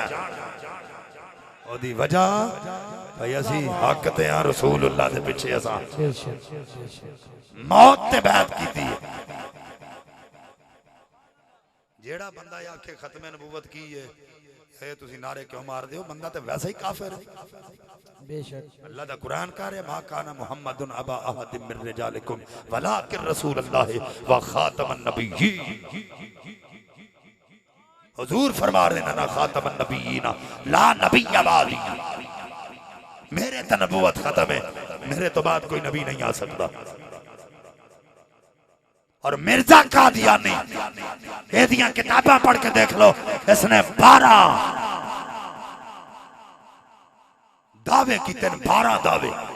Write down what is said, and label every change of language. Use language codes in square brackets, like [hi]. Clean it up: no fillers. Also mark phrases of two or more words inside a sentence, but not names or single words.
[pa] اوہدی وجہ بھائی اسی حق تے ہاں رسول اللہ دے پچھے اساں موت تے بیعت کیتی ہے. جہڑا بندہ آکھے ختم نبوت کی ہے یہ تسی نعرے کیوں مار دے ہو? بندہ تو ویسے ہی کافر ہے. بے شک اللہ دا قرآن کہہ رہا ہے [ar] ما كان محمد أبا أحد من رجالكم ولكن رسول الله وخاتم النبيين. [pa] حضور فرما رہے نا [ar] خاتم النبيين لا نبي بعدي. [pa] میرے توں نبوت ختم ہے، میرے توں بعد کوئی نبی نہیں آ سکدا. اور مرزا قادیانی ایہدیاں کتاباں پڑھ کے ویکھ لو، اینے 12 دعوے کیتے، 12 دعوے.